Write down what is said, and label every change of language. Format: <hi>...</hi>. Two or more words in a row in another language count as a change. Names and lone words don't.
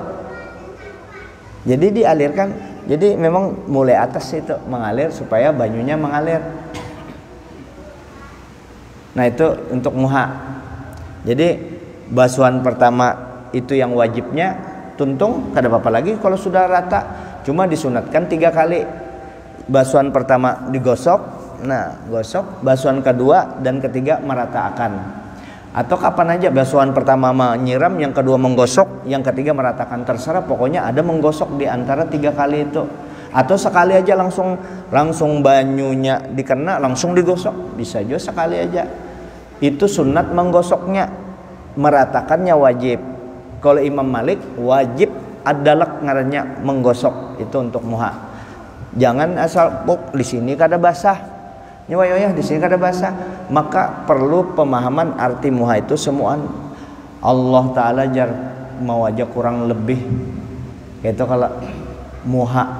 <id>Jadi dialirkan.</id> <bjn>Jadi memang mulai atas itu mengalir supaya banyunya mengalir. Nah, itu untuk muha. Jadi basuhan pertama itu yang wajibnya tuntung, kada apa-apa lagi kalau sudah rata.</bjn> <id>Cuma disunatkan 3 kali. Basuhan pertama digosok, nah gosok. Basuhan kedua dan ketiga meratakan. Atau kapan aja, basuhan pertama menyiram, yang kedua menggosok, yang ketiga meratakan, terserah. Pokoknya ada menggosok di antara 3 kali itu. Atau sekali aja langsung banyunya dikena langsung digosok, bisa juga sekali aja. Itu sunat menggosoknya, meratakannya wajib.</id> <bjn>Kalau Imam Malik wajib adalak ngarannya menggosok, itu untuk muha. Jangan asal di sini kada basah, nyawa di sini kada basah.</bjn> <id>Maka perlu pemahaman arti muha itu semuaan.</id> <bjn>Allah Ta'ala jar mau aja kurang lebih itu kalau muha.</bjn>